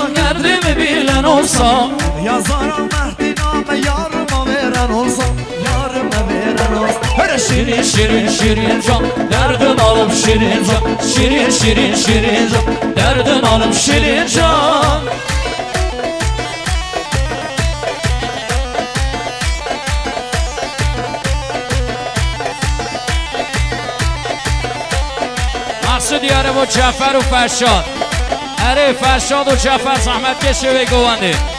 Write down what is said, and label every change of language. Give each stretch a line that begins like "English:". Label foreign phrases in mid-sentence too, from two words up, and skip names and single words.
Turkish: Derdimi bilen olsa yazarım mehdiname yarıma veren olsa. Yarıma veren olsa. Hele şirin şirin şirin can derdin alıp şirin can. Şirin şirin şirin can derdin alıp şirin can.
Persian: مقصود یاره با جعفر و فرشاد اره فرشاد و جعفر زحمت کشه به گوانده